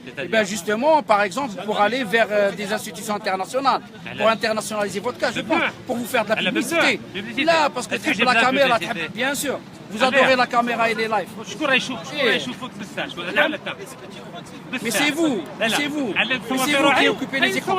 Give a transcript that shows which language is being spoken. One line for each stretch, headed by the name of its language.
French: Et bien justement, par exemple, pour aller vers des institutions internationales, pour internationaliser votre cas, je pense, pour vous faire de la publicité. Là, parce que la caméra, bien sûr. vous adorez la caméra et les lives.
Arabic: شكون يشوفك بزاف شكون لا لا
French: Mais c'est vous, c'est vous. Mais c'est vous qui occupez les écrans.